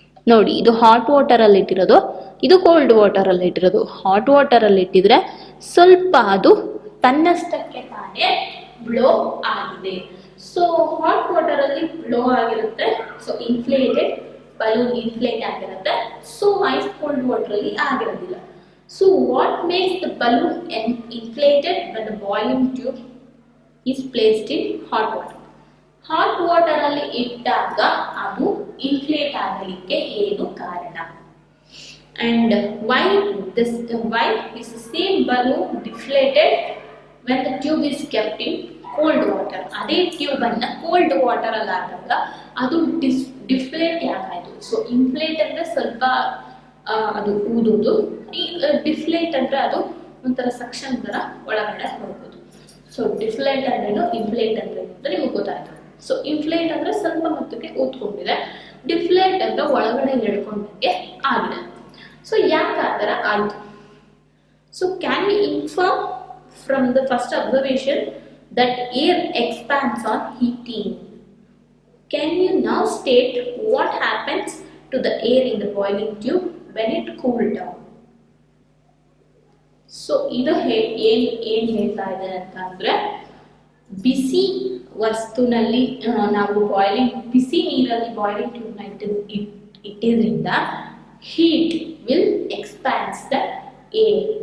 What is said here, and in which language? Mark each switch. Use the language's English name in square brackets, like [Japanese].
[Kannada] ನೋಡಿ, ಇದು ಹಾಟ್ ವಾಟರಲ್ಲಿ ಇಟ್ಟಿರೋದು, ಇದು ಕೋಲ್ಡ್ ವಾಟರಲ್ಲಿ ಇಟ್ಟಿರೋದು. ಹಾಟ್ ವಾಟರಲ್ಲಿ ಇಟ್ಟಿದ್ರೆ ಸ್ವಲ್ಪ ಅದು ತನ್ನಷ್ಟಕ್ಕೆ ತಾನೇ ಬ್ಲೋ ಆಗಿದೆ. ಸೊ ಹಾಟ್ ವಾಟರಲ್ಲಿ ಬ್ಲೋ ಆಗಿರುತ್ತೆ, ಸೊ ಇನ್ಫ್ಲೇಟೆಡ್ ಬಲೂನ್ ಇನ್ಫ್ಲೇಟ್ ಆಗಿರುತ್ತೆ. ಸೊ ಐಸ್ ಕೋಲ್ಡ್ ವಾಟರಲ್ಲಿ ಆಗಿರೋದಿಲ್ಲ. [English] So what makes the balloon inflated when the boiling tube is placed in hot water? [Kannada] Hot water ಅಲ್ಲಿ ಇಟ್ಟಾಗ ಅದು ಇನ್ಫ್ಲೇಟ್ ಆಗಲಿಕ್ಕೆ ಏನು ಕಾರಣ? [English] And why is the same balloon deflated when the tube is kept in cold water? [Kannada] ಅದೇ tube ಅನ್ನ cold water ಅಲ್ಲಿ ಆದಾಗ ಅದು ಡಿಫ್ಲೇಟ್ ಯಾಕಾಯ್ತು? ಸೊ ಇನ್ಫ್ಲೇಟ್ ಅಂದ್ರೆ ಸ್ವಲ್ಪ ಅದು ಊದುವುದು, ಡಿಫ್ಲೇಟ್ ಅಂದ್ರೆ ಅದು ಒಂಥರ ಸಕ್ಷನ್ ತರ ಒಳಗಡೆ ಹೋಗೋದು. ಸೊ ಡಿಫ್ಲೇಟ್ ಅಂದ್ರೇನು, ಇನ್ಫ್ಲೇಟ್ ಅಂದ್ರೆ ಅಂತ ನಿಮಗೆ ಗೊತ್ತಾಯ್ತು. ಸೊ ಇನ್ಫ್ಲೇಟ್ ಅಂದ್ರೆ ಸ್ವಲ್ಪ ಮೊತ್ತಕ್ಕೆ ಊದ್ಕೊಂಡಿದೆ, ಡಿಫ್ಲೇಟ್ ಅಂದ್ರೆ ಒಳಗಡೆ ಎಳ್ಕೊಂಡಂಗೆ ಆಗಿದೆ. ಸೊ ಯಾಕೆ ಆ ಥರ ಆಯಿತು? [English] So can we inform from the first observation that air expands on heating? Can you now state what happens to the air in the boiling tube when it cooled down? [Kannada] So ಇದು ಏನ್ ಹೇಳ್ತಾ ಇದೆ ಅಂತಂದ್ರೆ, ಬಿಸಿ ವಸ್ತುನಲ್ಲಿ ನಾವು ಬಿಸಿ ನೀರಲ್ಲಿ boiling ಟ್ಯೂಬ್ನ ಇಟ್ಟಿದ್ರಿಂದ [English] Heat will expands the air.